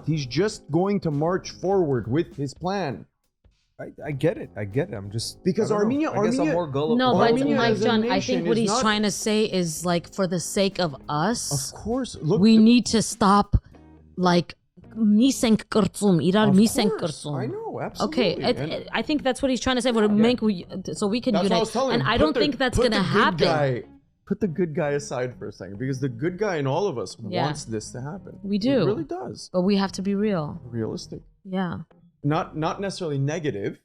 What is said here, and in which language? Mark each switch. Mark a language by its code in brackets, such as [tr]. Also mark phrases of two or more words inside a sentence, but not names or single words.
[en] He's just going to march forward with his plan. I get it. I'm just because Armenia. I guess I'm more gullible. No, but Armenia Mike John, I nation think what he's not- trying to say is like, for the sake of us, Of course, look. we need to stop, like, [hy] միս ենք կրծում, իրար միս ենք կրծում. [en] I know, absolutely. Okay, I think that's what he's trying to say. So we can That's what I unite, was telling and him. I don't think that's gonna happen. Put the good guy aside for a second, because the good guy in all of us Yeah. wants this to happen. We do. It really does. But we have to be real. Realistic. Yeah. Not necessarily negative,